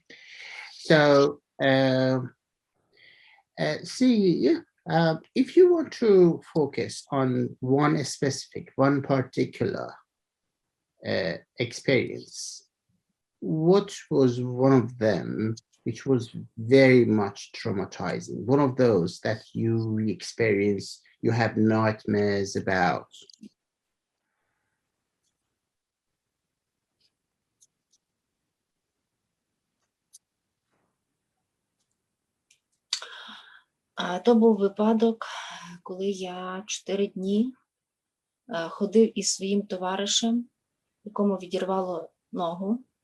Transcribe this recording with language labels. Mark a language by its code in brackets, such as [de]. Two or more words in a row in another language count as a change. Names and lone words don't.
[en] So, see, if you want to focus on one specific, one particular experience, what was one of them which was very much traumatizing? One of those that you experience, you have nightmares about? [uk] То був випадок, коли я 4 дні ходив із своїм товаришем, якому відірвало ногу.